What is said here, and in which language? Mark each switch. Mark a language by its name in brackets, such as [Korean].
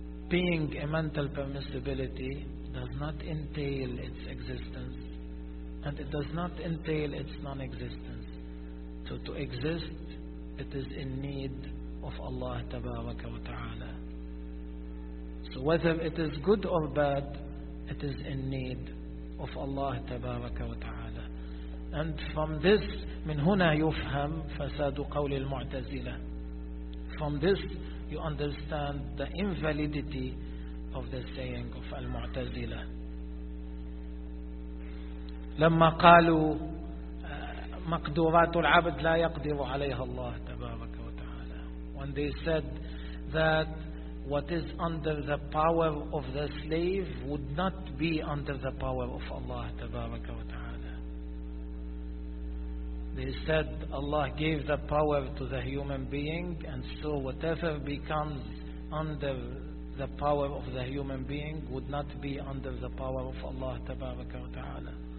[English] Being a mental permissibility does not entail its existence and it does not entail its non-existence. So to exist, it is in need of Allah Tabaraka wa Ta'ala. So whether it is good or bad, it is in need of Allah Tabaraka wa Ta'ala. And from this, [Arabic] من هنا يفهم فساد قول المعتزلة. [English] From this you understand the invalidity of the saying of المعتزلة. [Arabic] لما قالوا مقدورات العبد لا يقدر عليها الله تبارك وتعالى. [English] When they said that what is under the power of the slave would not be under the power of Allah Tabaraka wa Ta'ala. They said Allah gave the power to the human being, and so whatever becomes under the power of the human being would not be under the power of Allah Tabaraka wa Ta'ala.